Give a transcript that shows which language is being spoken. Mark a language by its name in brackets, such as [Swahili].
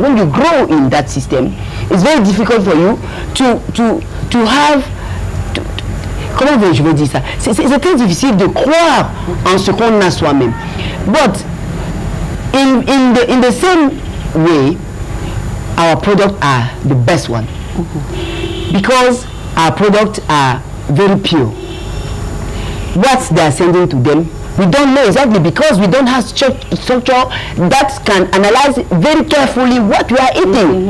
[English] When you grow in that system, it's very difficult for you to have. [French] Comment je veux dire ça? C'est très difficile de croire en ce qu'on a soi-même. [English] But in the same way, our products are the best one, because our products are very pure. What they are sending to them, we don't know exactly, because we don't have structure that can analyze very carefully what we are eating,